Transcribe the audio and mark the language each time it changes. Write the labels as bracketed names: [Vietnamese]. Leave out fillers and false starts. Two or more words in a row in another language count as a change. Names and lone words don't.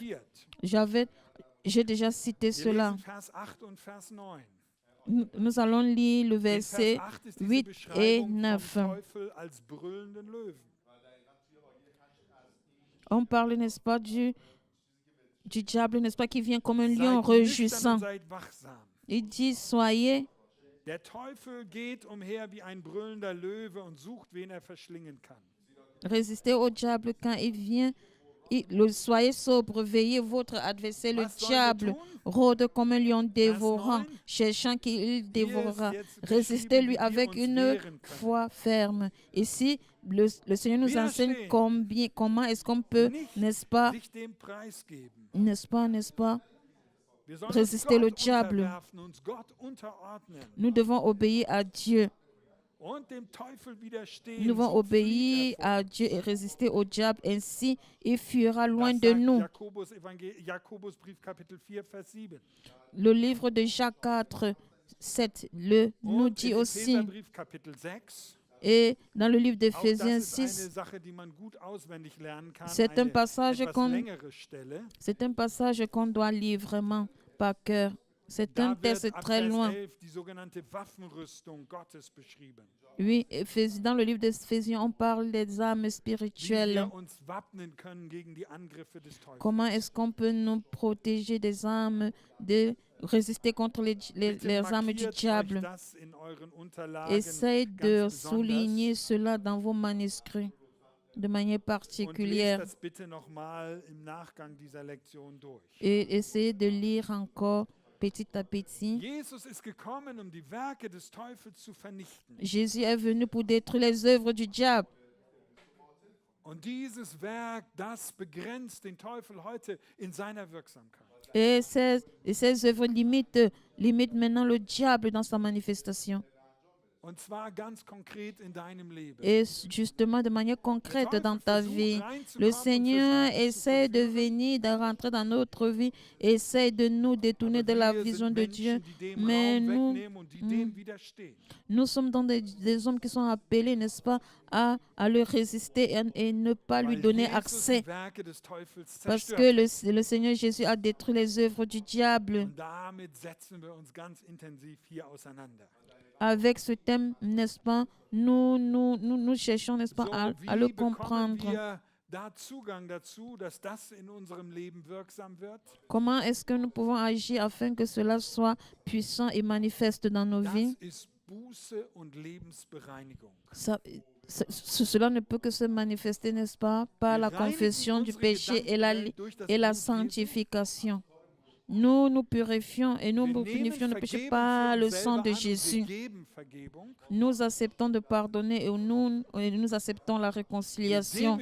[French] J'ai déjà cité cela. Nous allons lire le verset 8 et 9. On parle, n'est-ce pas, du diable, n'est-ce pas, qui vient comme un [German] Seid [French] lion [German] nüchtern [French] rugissant. [German] und seid wachsam. [French] Il dit, soyez, [German] Der Teufel geht umher wie ein brüllender Löwe und sucht, wen er verschlingen kann. [French] résistez au diable quand il vient. Soyez sobre, veillez votre adversaire, le [German] Was sollen wir [French] diable, [German] tun? [French] rôde comme un lion dévorant, 9. cherchant qui il [German] Hier ist [French] dévorera. [German] jetzt [French] Résistez-lui [German] beschrieben, wie wir [French] avec [German] uns [French] une [German] wehren können. [French] foi ferme. Ici, le Seigneur nous enseigne [German] Widerstehen. [French] comment est-ce qu'on peut, [German] Nicht [French] n'est-ce pas, [German] sich dem preisgeben. [French] n'est-ce pas, [German] Wir sollen [French] résister [German] uns [French] le [German] Gott [French] diable. [German] unterwerfen, uns Gott unterordnen [French] Nous devons obéir à Dieu. [German] und dem Teufel [French] Nous [German] widerstehen. [French] devons [German] So flieht [French] obéir [German] er [French] à [German] vor. [French] Dieu et résister au diable. Ainsi, il fuira loin [German] Das [French] de [German] sagt [French] nous. [German] Jakobusbrief Kapitel 4, Vers 7. [French] Le livre de Jacques 4, 7 nous [German] Und [French] dit [German] im [French] aussi, [German] Epheserbrief Kapitel 6. [French] et dans le livre [German] Auch das [French] d'Éphésiens [German] ist eine [French] 6, [German] Sache, die man gut auswendig lernen kann. [French] c'est un [German] Eine [French] passage [German] etwas längere Stelle. [French] qu'on doit lire vraiment par cœur. C'est un [German] Da wird [French] texte [German] ab [French] très [German] Vers [French] loin. [German] 11 die sogenannte Waffenrüstung Gottes beschrieben. [French] Oui, dans le livre d'Éphésiens, on parle des armes [German] Wie [French] spirituelles. [German] wir uns wappnen können gegen die Angriffe des Teufels. [French] Comment est-ce qu'on peut nous protéger des armes, de résister contre [German] Bitte [French] les armes du [German] markiert euch [French] diable? [German] das in euren Unterlagen [French] Essayez de [German] ganz [French] souligner [German] besonders [French] cela dans vos manuscrits de manière [German] und lest [French] particulière [German] das bitte nochmal im Nachgang dieser Lektion durch. [French] et essayez de lire encore petit à petit. [German] Jesus ist gekommen, um die Werke des Teufels zu vernichten. [French] Jésus est venu pour détruire les œuvres du diable. [German] Und dieses Werk, das begrenzt den Teufel heute in seiner Wirksamkeit. [French] Et ces œuvres limitent maintenant le diable dans sa manifestation. [German] Und zwar ganz konkret in deinem Leben. [French] Et justement, de manière concrète dans ta vie, le Seigneur essaie de venir, de rentrer dans notre vie, essaie de nous détourner de la vision de Dieu. Mais nous sommes dans des hommes qui sont appelés, n'est-ce pas, à le résister et ne pas lui donner accès. Parce que le Seigneur Jésus a détruit les œuvres du diable. [German] Und damit setzen wir uns ganz intensiv hier auseinander. [French] Avec ce thème, n'est-ce pas, nous cherchons, n'est-ce pas, à le comprendre. [German] Da Zugang dazu, dass das in unserem Leben wirksam wird? [French] Comment est-ce que nous pouvons agir afin que cela soit puissant et manifeste dans nos vies? [German] Das ist Buße und Lebensbereinigung. [French] Cela ne peut que se manifester, n'est-ce pas, par la confession du péché et la sanctification. Nous nous purifions et nous purifions le péché par le sang de Jésus. Nous acceptons de pardonner et nous acceptons la réconciliation.